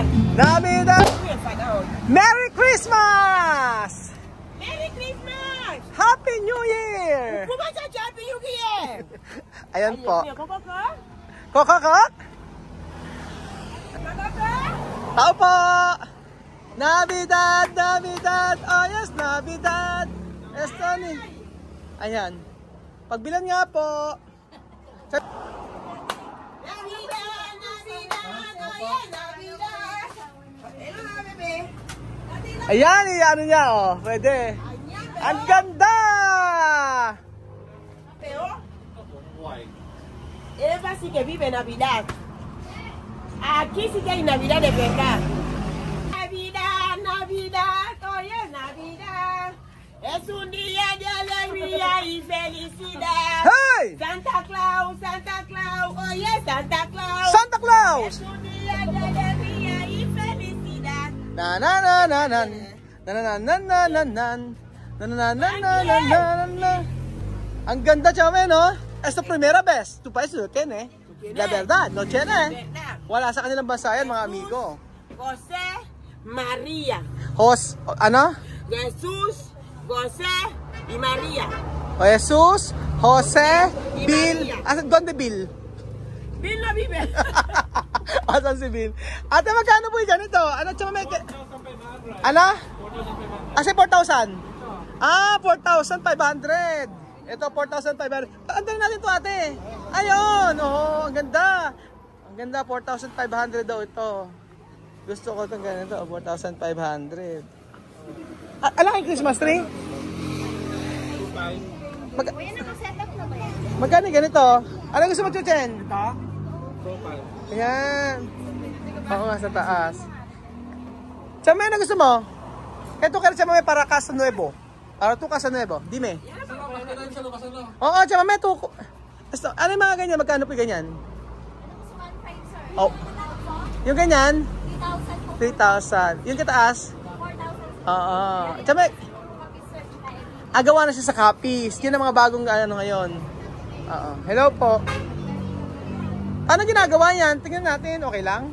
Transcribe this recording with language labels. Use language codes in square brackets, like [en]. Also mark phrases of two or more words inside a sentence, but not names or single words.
[es] Navidad! [en] Merry Christmas! Merry Christmas! Happy New Year! [tl] Pumunta sa [en] Happy New Year! [tl] Ayan po. Kokok? Kokok? Tao po! [es] Navidad! Navidad! [en] Oh yes, Navidad! [tl] Estoni! Ayan. Pagbilan nga po. [es] Navidad! Navidad! Hoy es Navidad! [en] Hello, bebe. [tl] Ayan, ano niya oh. Pwede. Ang ganda! [es] Pero, Eva sí que vive Navidad. Aquí sí que hay Navidad de verdad. Navidad, Navidad, hoy es Navidad. Es un día de alegría y felicidad. [en] Hey! [es] Santa Claus, hoy es Santa Claus. Santa Claus! Es un día de alegría y felicidad. Na na na na na na na na na na na na na na na. [tl] Ang ganda, [es] chame, no? Es la primera vez. Tu país lo tiene. La verdad, no tiene. [tl] Wala sa kanilang bansa yan, mga amigo. [es] José María. [tl] Ano? [es] Jesús, José y María. [tl] O Jesus, Jose, [es] Y Bill. Maria. Asan, donde Bill? Bill no vive. [tl] Asan si Bill? Ate, magkano po yung ganito? Ano, chame? Ano? Kasi 4,000. Ah, 4,500. Ito, 4,500. Paandarin natin to, ate. Ayun, oh, ang ganda. Ang ganda, 4,500 daw ito. Gusto ko itong ganito, 4,500. Alam kayong [en] Christmas tree? [tl] Magkano yung ganito? Ano gusto mo, Chuchen? Ito? Profile. Ayan. Oo nga, sa taas. Chame, ano gusto mo? Ito kaya [es] chame para Casa Nuevo. Para tu Casa Nuevo. Dime. [tl] Oo, chame, tu. Ano yung mga ganyan? Magkano po yung ganyan? Oh. Yung ganyan? 3,000. Yung kataas? 4,000. Oo. Chame, agawa na siya sa copies. Yun ang mga bagong ano ngayon. Oo. Hello po. Ano ginagawa yan? Tingnan natin. Okay lang?